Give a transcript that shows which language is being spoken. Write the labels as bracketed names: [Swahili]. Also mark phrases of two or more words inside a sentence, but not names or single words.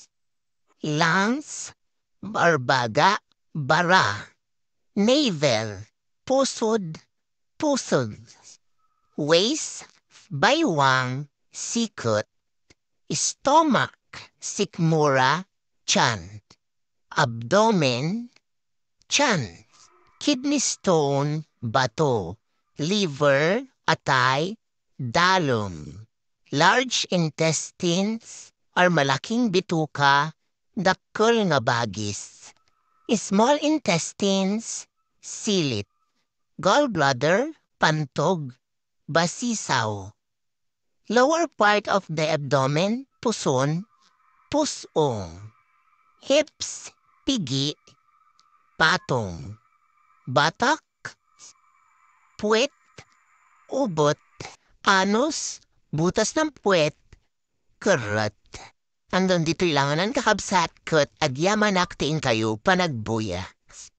[English] lungs, barbaga, bara, navel, pusod, pusod, waist, baywang, sikot, stomach, sikmura, chan, abdomen, chan, kidney stone, bato, liver, atay, dalom, large intestines, [Filipino] or malaking bituka, [Iloko] dakkel nga bagis, [English] small intestines, silit, gallbladder, pantog, basisaw, lower part of the abdomen, [Filipino] puson, pusong, hips, pigi, patong, batak, puwet, ubot, anus, butas ng puwet, karat. [Iloko] Hanggang dito'y langanan kakabsat kat agyamanak tiin kayo panagbuya.